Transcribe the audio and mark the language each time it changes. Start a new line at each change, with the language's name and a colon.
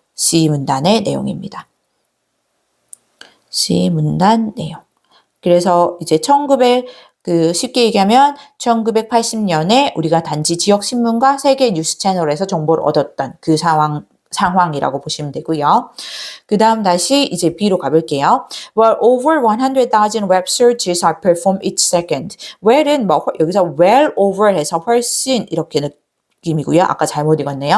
Korean: C 문단의 내용입니다. C 문단 내용. 그래서 이제 쉽게 얘기하면 1980년에 우리가 단지 지역 신문과 세계 뉴스 채널에서 정보를 얻었던 그 상황이라고 보시면 되고요. 그 다음 다시 이제 B로 가볼게요.
English: Well, over 100,000 web searches are performed each second.
Korean: well은 뭐 여기서
English: well over
Korean: 해서 훨씬 이렇게 느낌이고요. 아까 잘못 읽었네요.